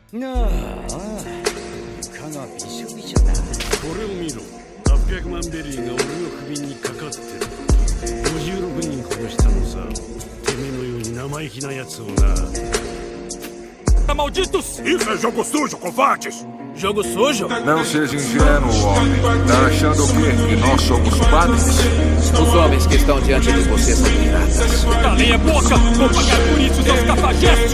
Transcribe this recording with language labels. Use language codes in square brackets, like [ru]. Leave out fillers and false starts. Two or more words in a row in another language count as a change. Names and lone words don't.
[ja] 床がびしょびしょだ。これを見ろ。800万ベリーが俺の首にかかってる。56人殺したのさ。てめえのように生意気なやつをな。 [pt] Malditos! Isso é jogo sujo, covardes! Jogo sujo? Não seja ingênuo, homem. Tá achando o quê? Que nós somos padres? Os homens que estão diante de você são piratas. Calem a boca! Vou pagar por isso, seus cafajestes!